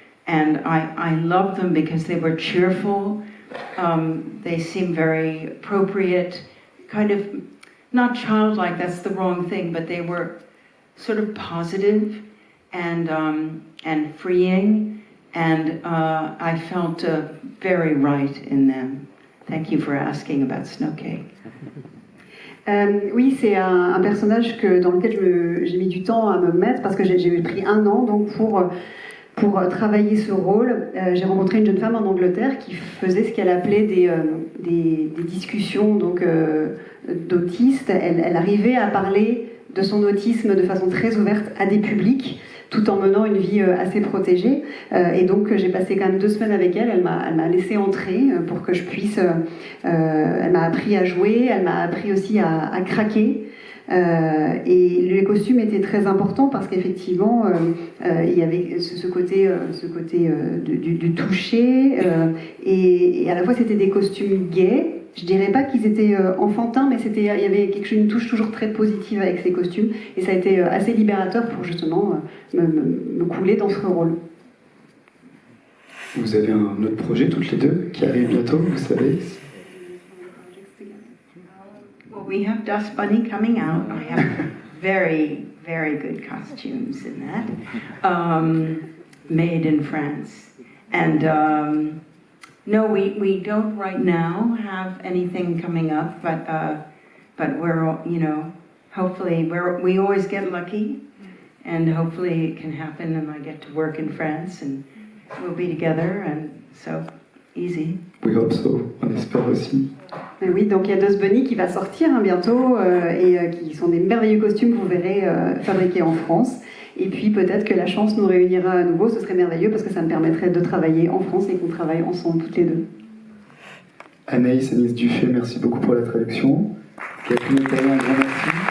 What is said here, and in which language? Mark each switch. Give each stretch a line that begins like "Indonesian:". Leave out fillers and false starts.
English: And I loved them because they were cheerful. They seemed very appropriate, kind of not childlike, that's the wrong thing, but they were sort of positive and freeing. And I felt very right in them. Thank you for asking about Snow Cake.
French: Oui, c'est un personnage dans lequel j'ai mis du temps à me mettre parce que j'ai pris 1 an donc pour travailler ce rôle. J'ai rencontré une jeune femme en Angleterre qui faisait ce qu'elle appelait des discussions donc d'autistes. Elle arrivait à parler de son autisme de façon très ouverte à des publics, tout en menant une vie assez protégée. Et donc j'ai passé quand même 2 semaines avec elle. Elle m'a laissé entrer pour que je puisse... elle m'a appris à jouer, elle m'a appris aussi à craquer. Et les costumes étaient très importants parce qu'effectivement il y avait ce côté du toucher et à la fois c'était des costumes gays. Je dirais pas qu'ils étaient enfantins, mais il y avait une touche toujours très positive avec ces costumes et ça a été assez libérateur pour justement me couler dans ce rôle. Vous avez un autre projet toutes les deux qui arrive bientôt, vous savez?
English: Well, we have Dust Bunny coming out. I have very, very good costumes in that, made in France. And no, we don't right now have anything coming up, but we're, you know, hopefully we always get lucky, and hopefully it can happen, and I get to work in France, and we'll be together, and so easy. We hope so,
French: on espère aussi. Et oui, donc il y a Dust Bunny qui va sortir bientôt et qui sont des merveilleux costumes que vous verrez fabriqués en France. Et puis peut-être que la chance nous réunira à nouveau, ce serait merveilleux parce que ça me permettrait de travailler en France et qu'on travaille ensemble toutes les deux. Anaïs Dufay, merci beaucoup pour la traduction. Catherine Taillon, un grand merci.